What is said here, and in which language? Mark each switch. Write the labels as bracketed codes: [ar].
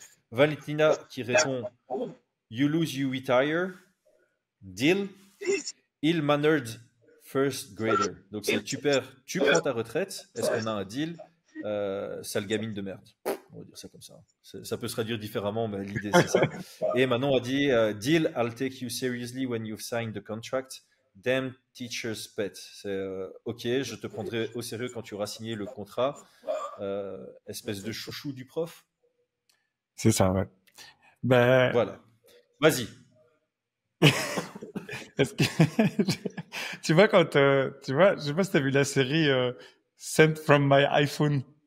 [fr] Valentina qui répond [en] You lose, you retire. Deal. Ill-mannered first grader. [fr] Donc c'est tu perds, tu prends ta retraite. Est-ce qu'on a un deal? Sale gamine de merde. On va dire ça comme ça. Ça peut se traduire différemment, mais l'idée c'est ça. Et Manon a dit [en] Deal, I'll take you seriously when you've signed the contract. Damn teacher's pet. [fr] C'est ok, je te prendrai au sérieux quand tu auras signé le contrat. Espèce de chouchou du prof. C'est ça, ouais. Ben... Voilà. Vas-y. Est-ce que tu vois quand tu vois, je sais pas si t'as vu la série Sent from my iPhone.